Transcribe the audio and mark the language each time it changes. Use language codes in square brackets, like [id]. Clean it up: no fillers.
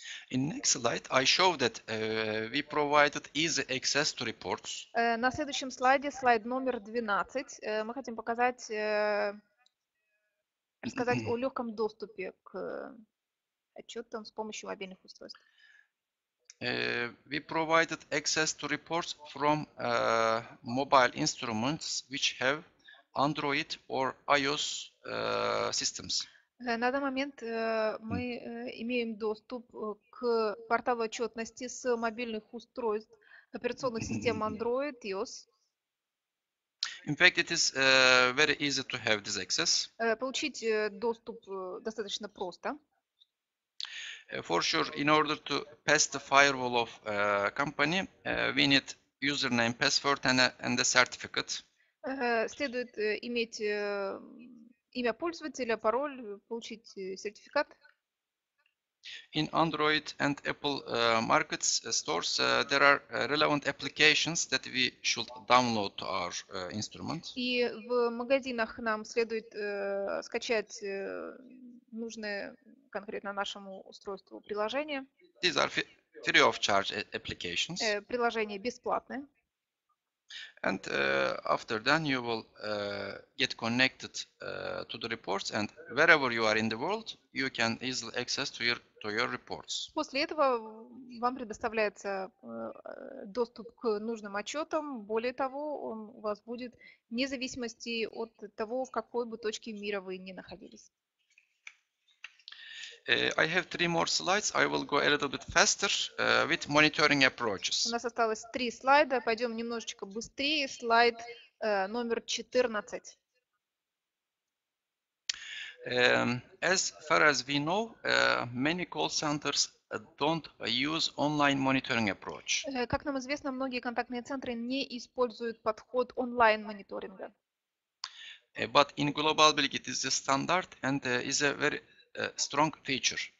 [en] In next slide, I show that we provided easy access to reports. [ru] На следующем слайде, слайд номер 12, мы хотим рассказать о легком доступе к отчетам с помощью мобильных устройств. [en] We provided access to reports from mobile instruments which have Android or iOS systems. [ru] На данный момент мы имеем доступ к порталу отчетности с мобильных устройств операционных систем Android и iOS. [en] In fact, it is very easy to have this access. [ru] Получить доступ достаточно просто. [en] For sure, in order to pass the firewall of company, we need username, password, and a certificate. [ru] Следует иметь имя пользователя, пароль, получить сертификат. [en] In Android and Apple markets stores, there are relevant applications that we should download to our instrument. [ru] И в магазинах нам следует скачать нужное конкретно нашему устройству приложение. [en] These are free of charge applications. [ru] Приложение бесплатное. [en] And after then you will get connected to the reports, and wherever you are in the world, you can easily access to your reports. [ru] После этого вам предоставляется доступ к нужным отчетам. Более того, он у вас будет вне зависимости от того, в какой бы точке мира вы ни находились. [en] I have 3 more slides. I will go a little bit faster with monitoring approaches. [ru] У нас осталось 3 слайда. Пойдем немножечко быстрее. Слайд номер 14. [en] As far as we know, many call centers don't use online monitoring approach. [ru] Как нам известно, многие контактные центры не используют подход онлайн-мониторинга. [en] But in Global Bilgi, it is a standard and is a very strong feature.